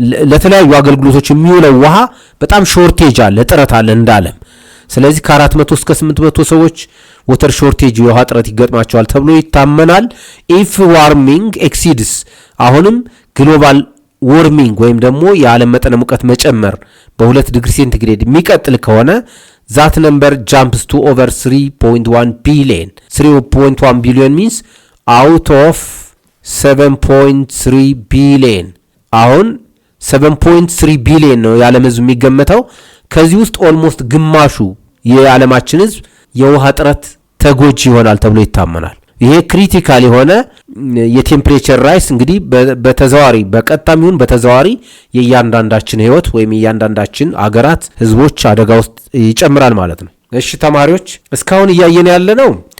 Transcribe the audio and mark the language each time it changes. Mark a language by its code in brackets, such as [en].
[am] ለተለያዩ አገልግሎቶች የሚውለው ውሃ በጣም ሾርቴጅ አለ፣ እጥረት አለ እንዳለም። ስለዚህ ከ400 እስከ 800 ሰዎች ወተር ሾርቴጅ የውሃ እጥረት ይገጥማቸዋል ተብሎ ይታመናል። [en] ኢፍ ዋርሚንግ ኤክሲድስ [am] አሁንም ግሎባል ዋርሚንግ ወይም ደግሞ የዓለም መጠነ ሙቀት መጨመር በ2 ዲግሪ ሴንቲግሬድ የሚቀጥል ከሆነ [en] that number jumps to over 3.1 billion. 3.1 billion means out of 7.3 billion. [am] አሁን 7.3 ቢሊዮን ነው የዓለም ህዝብ የሚገመተው። ከዚህ ውስጥ ኦልሞስት ግማሹ የዓለማችን ህዝብ የውሃ እጥረት ተጎጂ ይሆናል ተብሎ ይታመናል። ይሄ ክሪቲካል የሆነ የቴምፕሬቸር ራይስ እንግዲህ በተዘዋዋሪ በቀጥታም ይሁን በተዘዋዋሪ የእያንዳንዳችን ህይወት ወይም የእያንዳንዳችን አገራት ህዝቦች አደጋ ውስጥ ይጨምራል ማለት ነው። እሺ ተማሪዎች እስካሁን እያየን ያለ ነው